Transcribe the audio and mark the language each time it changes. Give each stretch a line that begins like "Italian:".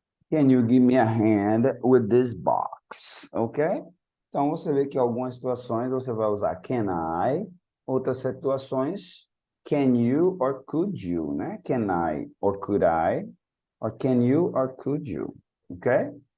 English: Can you give me a hand with this box? Ok?
Portuguese: Então, você vê que em algumas situações você vai usar can I, outras situações
English: can you or could you,
Portuguese: né?
English: Can I or could I, or can you or could you, ok?